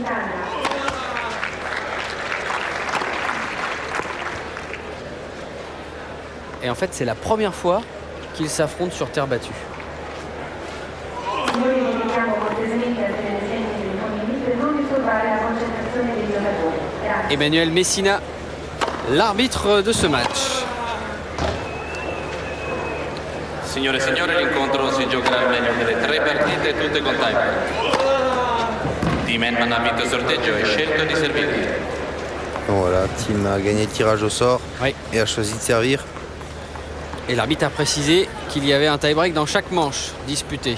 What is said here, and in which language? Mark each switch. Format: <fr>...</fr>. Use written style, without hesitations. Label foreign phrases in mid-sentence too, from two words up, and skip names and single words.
<fr>Et en fait, c'est la première fois qu'ils s'affrontent sur terre battue. Emmanuel Messina, l'arbitre de ce match.</fr> <it>Signore e signori, l'incontro si giocherà al meglio delle 3 partite, tutte con tiebreak. Tim Henman ha vinto il sorteggio e scelto di servire.</it> <fr>Voilà, Tim a gagné le tirage au sort et a choisi de servir. Et l'arbitre a précisé qu'il y avait un tie-break dans chaque manche disputée.</fr>